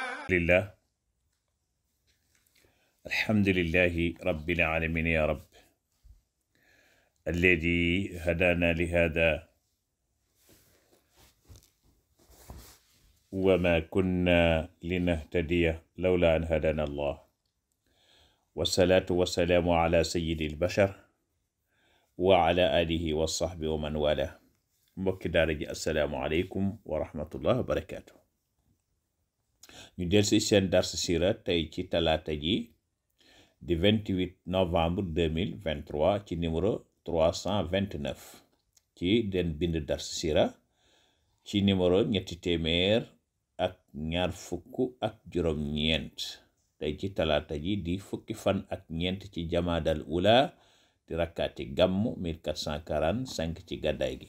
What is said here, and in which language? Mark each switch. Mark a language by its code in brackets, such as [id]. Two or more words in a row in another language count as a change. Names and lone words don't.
[ar] لله الحمد لله رب العالمين يا رب الذي هدانا لهذا وما كنا لنهتدي لولا أن هدانا الله والصلاة والسلام على سيد البشر وعلى آله وصحبه ومن والاه [wo] mbokki daara ji [ar] السلام عليكم ورحمة الله وبركاته. [wo] ñu del si seen dars sira tey ci talaata ji di 28 novembre 2023 ci numéro 329 ci den bind dars sira ci numéro ñetti téeméer ak ñaar fukk ak juróom ñeent tey ci talaata ji di fukki fan ak ñeent ci jamaadal ula di rakkaati gàmmu 1445 ci gàddaay gi.